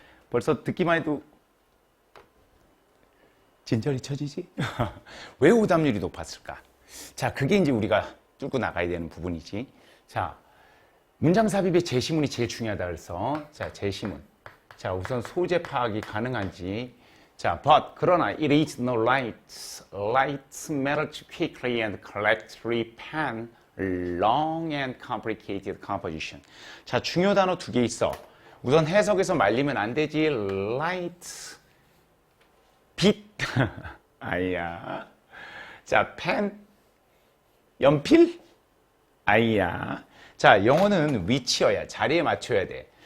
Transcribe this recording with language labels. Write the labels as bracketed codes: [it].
[ko] 벌써 듣기만 해도 진절이 쳐지지? 왜 오답률이 높았을까? 자, 그게 이제 우리가 뚫고 나가야 되는 부분이지. 자, 문장 삽입의 제시문이 제일 중요하다 그래서 자, 제시문. 자, 우선 소재 파악이 가능한지. [en] 자, but 그러나 it is no light matter to quickly and correctly pen long and complicated composition. [ko] 자, 중요 단어 두 개 있어. 우선 해석에서 말리면 안 되지. light 빛 아이야. 자, 펜 연필 아이야. 자, 영어는 위치어야. 자리에 맞춰야 돼.